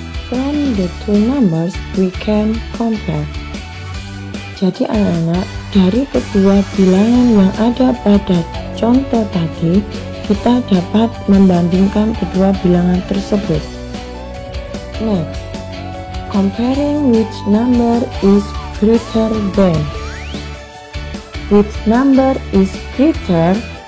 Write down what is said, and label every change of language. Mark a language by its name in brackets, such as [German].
[English] From the two numbers we can compare. [Indonesian] Jadi anak-anak, dari kedua bilangan yang ada pada contoh tadi, kita dapat membandingkan kedua bilangan tersebut. [English] Next, comparing which number is greater than. Which number is greater?